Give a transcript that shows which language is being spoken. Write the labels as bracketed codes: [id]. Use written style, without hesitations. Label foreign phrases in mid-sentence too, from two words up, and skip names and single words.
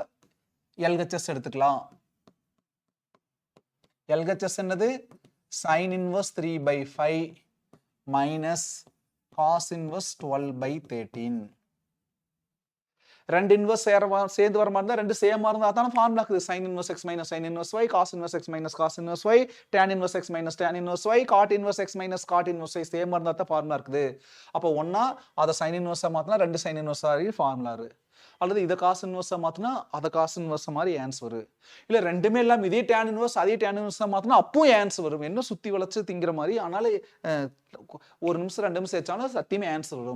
[ta] எல்ஹெச்எஸ் எடுத்துக்கலாம். எல்ஹெச்எஸ் என்னது? [en] sin inverse 3/5 minus cos inverse 12/13. [ta] ரெண்டு இன்வர்ஸ் சேர்ந்து வர மாதிரி இருந்தா ரெண்டு சேமா இருந்தா அதான ஃபார்முலா இருக்குது. [en] sin inverse x minus sin inverse y, cos inverse x minus cos inverse y, tan inverse x minus tan inverse y, cot inverse x minus cot inverse y [ta] சேமா இருந்தா தான் ஃபார்முலா இருக்குது. அப்போ ஒண்ணா அத [en] sin inverse [ta] மாத்தினா ரெண்டு [en] sin inverse [ta] ஆகி ஃபார்முலா இருக்கு. அல்லது இத [en] cos inverse [ta] மாத்தினா அத [en] cos inverse [ta] மாதிரி ஆன்சர் வரும். இல்ல ரெண்டுமே இல்லாம இதே [en] tan inverse [ta] அதே [en] tan inverse [ta] மாத்தினா அப்பவும் ஆன்சர் வரும். என்ன சுத்தி வளைச்சு திங்கிற மாதிரி. ஆனால ஒரு நிமிஷம் 2 நிமிஷம் வச்சாலும் சத்தியமே ஆன்சர் வரும்.